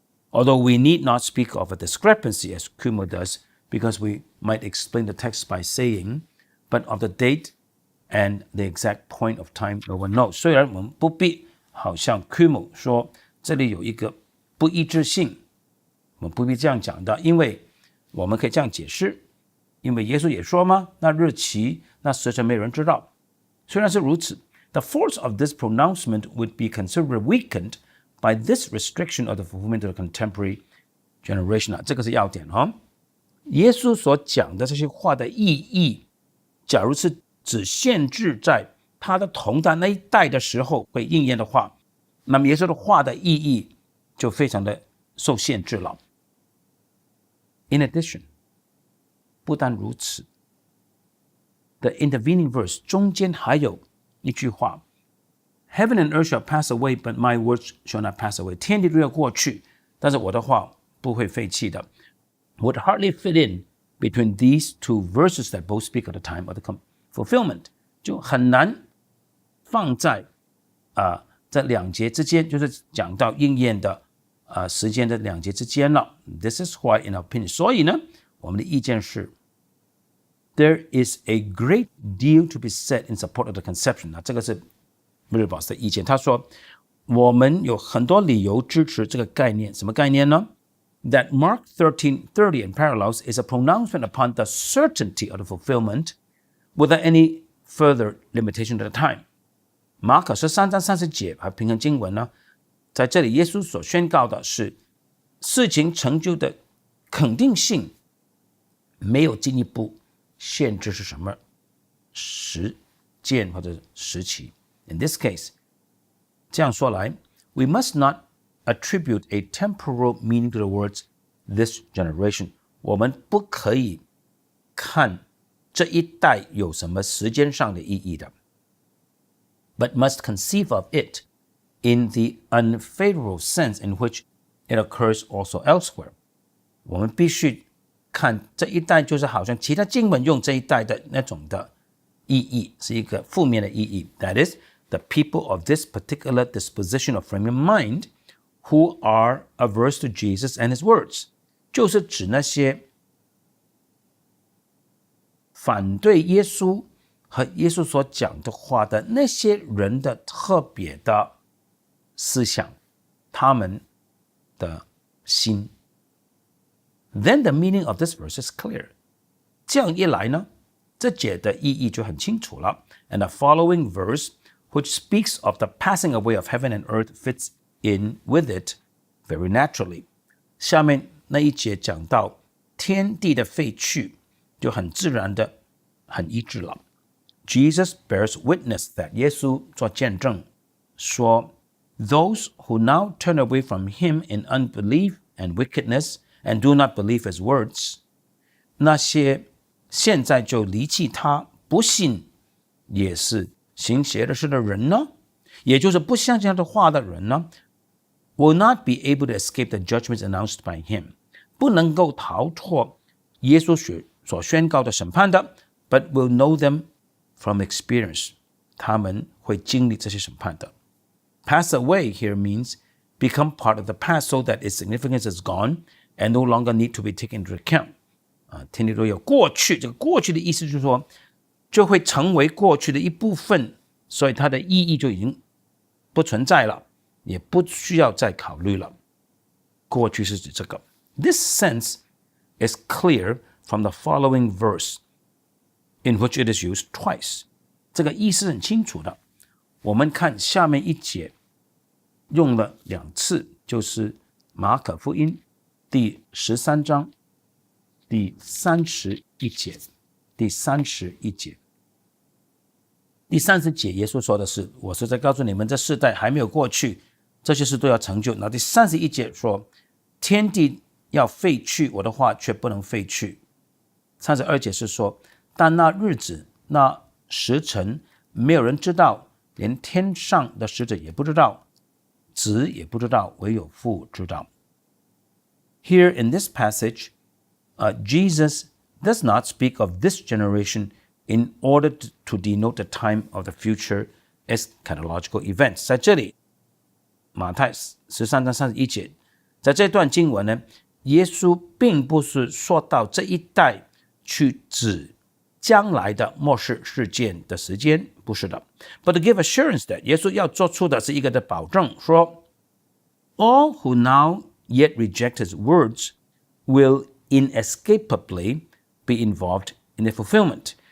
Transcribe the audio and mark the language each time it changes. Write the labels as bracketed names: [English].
[English] Although we need not speak of a discrepancy as Kumo does, because we might explain the text by saying, but of the date and the exact point of time no one knows。 [Chinese] 虽然我们不必好像 Kumo 说这里有一个不一致性，我们不必这样讲的，因为我们可以这样解释，因为耶稣也说嘛，那日期那时辰没人知道。虽然是如此， [English] the force of this pronouncement would be considerably weakened by this restriction of the fulfillment of the contemporary generation。 [Chinese] 这个是要点哦。耶稣所讲的这些话的意义，假如是只限制在他的同代那一代的时候会应验的话，那么耶稣的话的意义就非常的受限制了。 [English] In addition， [Chinese] 不但如此 [English] ，the intervening verse [Chinese] 中间还有一句话 [English] ：Heaven and earth shall pass away, but my words shall not pass away。 [Chinese] 天地都要过去，但是我的话不会废弃的。 [English] Would hardly fit in between these two verses that both speak of the time of the fulfillment， [Chinese] 就很难放在这两节之间，就是讲到应验的时间的两节之间了。 [English] This is why, in our opinion， [Chinese] 所以呢，我们的意见是 [English] ，there is a great deal to be said in support of the conception。 [Chinese] 那这个是 Ridderbos 的意见，他说我们有很多理由支持这个概念，什么概念呢 [English] that Mark 13:30 and parallels is a pronouncement upon the certainty of the fulfillment without any further limitation to the time. [Chinese] 马可13章30节和平衡经文呢，在这里耶稣所宣告的是事情成就的肯定性，没有进一步限制是什么时间或者时期。 [English] In this case, [Chinese] 这样说来 [English] we must not attribute a temporal meaning to the words this generation. [Chinese] 我们不可以看这一代有什么时间上的意义的， [English] but must conceive of it in the unfavorable sense in which it occurs also elsewhere. [Chinese] 我们必须看这一代就是好像其他经文用这一代的那种的意义，是一个负面的意义。 [English] That is, the people of this particular disposition of frame of mind who are averse to Jesus and his words. [Chinese] 就是指那些反对耶稣和耶稣所讲的话的那些人的特别的思想，他们的心。 [English] Then the meaning of this verse is clear. [Chinese] 这样一来呢，这节的意义就很清楚了。 [English] And the following verse, which speaks of the passing away of heaven and earth, fits in with it very naturally. [Chinese] 下面那一节讲到天地的废去，就很自然的很一致了。 [English] Jesus bears witness that [Chinese] 耶稣做见证说 [English] Those who now turn away from him in unbelief and wickedness and do not believe his words, [Chinese] 那些现在就离弃他不信也是行邪的事的人呢，也就是不相信他的话的人呢， [English] will not be able to escape the judgments announced by him, [Chinese] 不能够逃脱耶稣所宣告的审判的， [English] but will know them from experience, [Chinese] 他们会经历这些审判的。 [English] Pass away here means become part of the past so that its significance is gone and no longer need to be taken into account. [Chinese] 天地都有过去，这个过去的意思就是说就会成为过去的一部分，所以它的意义就已经不存在了，也不需要再考虑了。过去是指这个。 [English] This sense is clear from the following verse, in which it is used twice. [Chinese] 这个意思很清楚的。我们看下面一节，用了2次，就是马可福音第13章第31节。第30节耶稣说的是，我是在告诉你们，这世代还没有过去，这些事都要成就。那第31节说，天地要废去，我的话却不能废去。 32节是说，但那日子那时辰没有人知道，连天上的使者也不知道，子也不知道，唯有父知道。 [English] Here in this passage, Jesus does not speak of this generation in order to denote the time of the future eschatological events. [Chinese] 在这里，马太13章31节，在这段经文呢，耶稣并不是说到这一代去指将来的末世事件的时间，不是的。 [English] But to give assurance that [Chinese] 耶稣要做出的是一个的保证，说 [English] All who now yet reject his words will inescapably be involved in the fulfillment.